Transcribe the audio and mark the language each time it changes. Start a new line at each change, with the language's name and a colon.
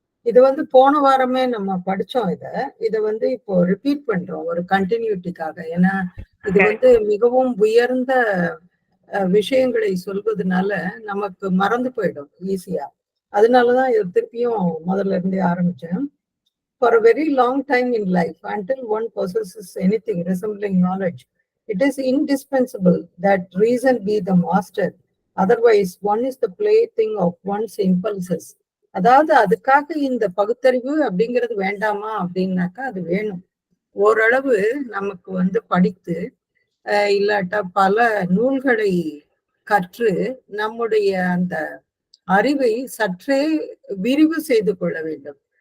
Tamil: இது போன வாரமே நம்ம படிச்சோம். இத இப்போ ரிப்பீட் பண்றோம் ஒரு கண்டினியூட்டிக்காக. ஏன்னா இது மிகவும் உயர்ந்த விஷயங்களை சொல்வதனால நமக்கு மறந்து போயிடும் ஈஸியா. அதனாலதான் இது திருப்பியும் முதல்ல இருந்தே ஆரம்பிச்சேன்.
English: For a very long time in life, until one possesses anything resembling knowledge, it is indispensable that reason be the master. Otherwise, one is the plaything of one's impulses.
Tamil: அதாவது அதுக்காக இந்த பகுத்தறிவு அப்படிங்கிறது வேண்டாமா அப்படின்னாக்கா அது வேணும். ஓரளவு நமக்கு படித்து இல்லாட்டா பல நூல்களை கற்று நம்முடைய அந்த அறிவை சற்றே விரிவு செய்து கொள்ள வேண்டும்.